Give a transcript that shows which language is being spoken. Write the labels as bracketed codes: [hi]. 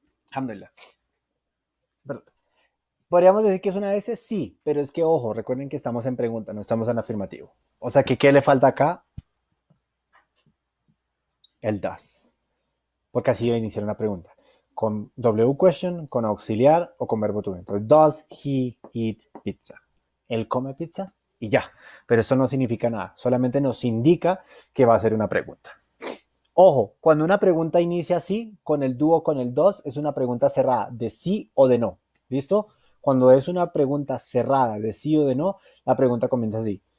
[es] Alhamdulillah. Perdón. Podríamos decir que es una S, sí, pero es que, ojo, recuerden que estamos en pregunta, no estamos en afirmativo. O sea, que ¿qué le falta acá? El does. Porque así va a iniciar una pregunta. Con W question, con auxiliar o con verbo to be. Entonces, [en] does he eat pizza? [es] Él come pizza y ya. Pero eso no significa nada. Solamente nos indica que va a ser una pregunta. Ojo, cuando una pregunta inicia así, con el do o con el does, es una pregunta cerrada, de sí o de no. ¿Listo? Cuando es una pregunta cerrada de sí o de no, la pregunta comienza así.